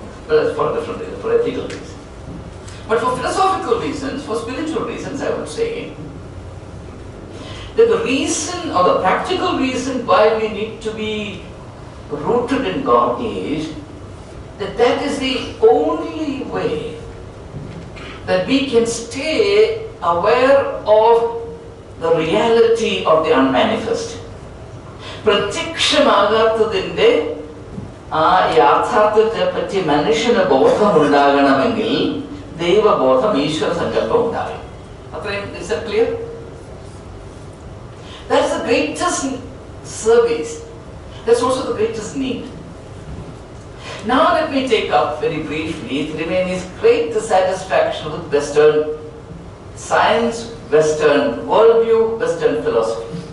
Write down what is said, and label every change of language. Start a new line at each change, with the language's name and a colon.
English: But that's for a different reason, for ethical reasons. But for philosophical reasons, for spiritual reasons, I would say that the reason or the practical reason why we need to be rooted in God is that is the only way that we can stay aware of the reality of the unmanifest.
Malayalam: പ്രത്യക്ഷമാകാത്തതിന്റെ ആ യാഥാർത്ഥ്യത്തെ പറ്റി മനുഷ്യന് ബോധം ഉണ്ടാകണമെങ്കിൽ ദൈവബോധം, ഈശ്വര സങ്കല്പം ഉണ്ടാകണം. അത്രയും
English: is that clear? That's the greatest service. That's also the greatest need. Now let me take up very briefly Triveni's great dissatisfaction with Western science, Western worldview, Western philosophy.